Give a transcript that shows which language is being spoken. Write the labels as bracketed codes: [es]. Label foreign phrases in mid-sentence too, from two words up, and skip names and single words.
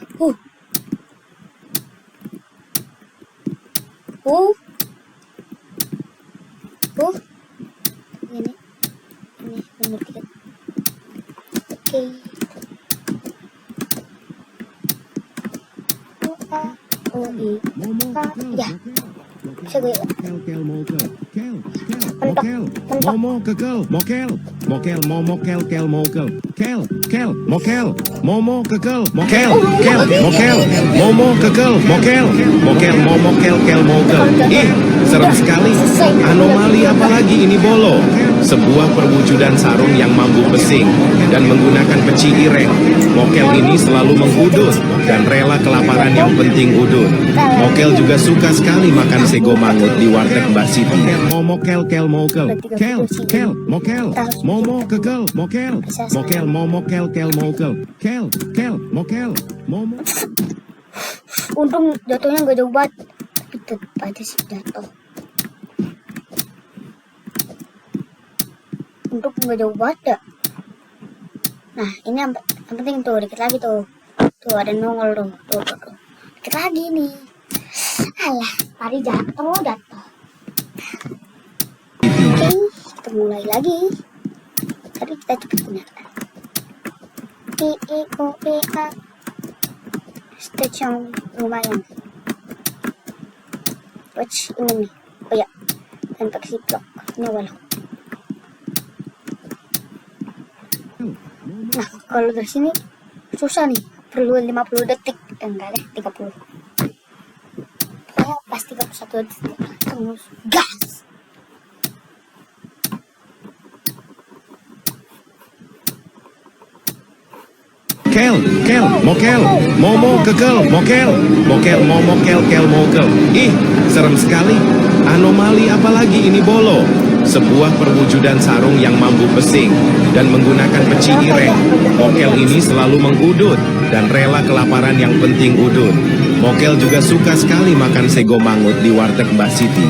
[id] Ini benar tiga. Oke. Ya. Bisa gue. Momo kekel mokel mokel momo kel kel mokel kel kel mokel momo kekel mokel kel mokel momo kekel mokel mokel momo kel kel mokel. Ih, serem sekali. Anomali apalagi ini bolo? Sebuah perwujudan sarung yang mampu pesing dan menggunakan [jv] peci ireng. [id] Mokel ini selalu mengudut dan rela kelaparan yang penting udut. Mokel juga suka sekali makan [jv] sego mangut [id] di warteg Mbak Siti. Momo kel kel mokel kel kel mokel momo kekel mokel mokel momo kel kel mokel kel kel mokel momo. Untung jatuhnya nggak jauh banget, tapi tetap aja sih jatuh. Untung nggak jauh banget ya. Nah ini yang penting tuh, dikit lagi tuh. Tuh ada nongol tuh. Tuh. Dikit lagi nih. Alah, tadi jatuh. Oke, kita mulai lagi. Tadi kita cepet benar. I-I-O-E-A. Stage yang lumayan. Watch ini nih. Oh ya, dan pakai ziplock. Ini walau. Nah, kalau dari sini susah nih. Perlu 50 detik. Enggak deh, 30. Pokoknya pas 31 detik. Terus gas. Kel, kel, mokel, momo kekel, mokel, mokel, momo kel kel mokel. Ih, serem sekali. Anomali apalagi ini bolo? Sebuah perwujudan sarung yang mampu pesing dan menggunakan [jv] peci ireng. [id] Mokel ini selalu mengudut dan rela kelaparan yang penting udut. Mokel juga suka sekali makan [jv] sego mangut [id] di warteg Mbak Siti.